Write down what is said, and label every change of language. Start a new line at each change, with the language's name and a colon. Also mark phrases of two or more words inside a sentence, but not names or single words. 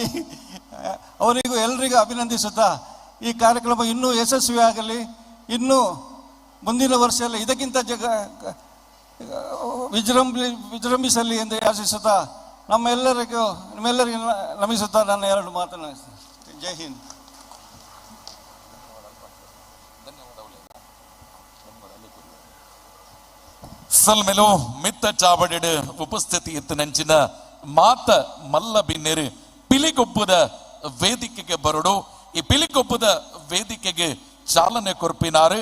Kannada: ಅವರಿಗೂ ಎಲ್ರಿಗೂ ಅಭಿನಂದಿಸುತ್ತಾ ಈ ಕಾರ್ಯಕ್ರಮ ಇನ್ನೂ ಯಶಸ್ವಿಯಾಗಲಿ, ಇನ್ನೂ ಮುಂದಿನ ವರ್ಷ ಎಲ್ಲ ಇದಕ್ಕಿಂತ ವಿಜೃಂಭಿಸಲಿ ಎಂದು ಆಶಿಸುತ್ತಾ ನಿಮ್ಮೆಲ್ಲರಿಗೂ ನಮಿಸುತ್ತಾ ನನ್ನ ಎರಡು ಮಾತನ್ನು.
Hindi: ಜೈ ಹಿಂದ್.
Tulu: ಸಲ್ಮೆಲೋ ಮಿತ್ತ ಚಾವಡಿಡು ಉಪಸ್ಥಿತಿ ಇತ್ತು ನೆಂಚಿನ ಮಾತ ಮಲ್ಲ ಬಿನ್ನೆರು ಪಿಲಿಗೊಬ್ಬದ ವೇದಿಕೆಗೆ ಬರಡು. ಈ ಪಿಲಿಗೊಬ್ಬದ ವೇದಿಕೆಗೆ ಚಾಲನೆ ಕೊರ್ಪಿನಾರು.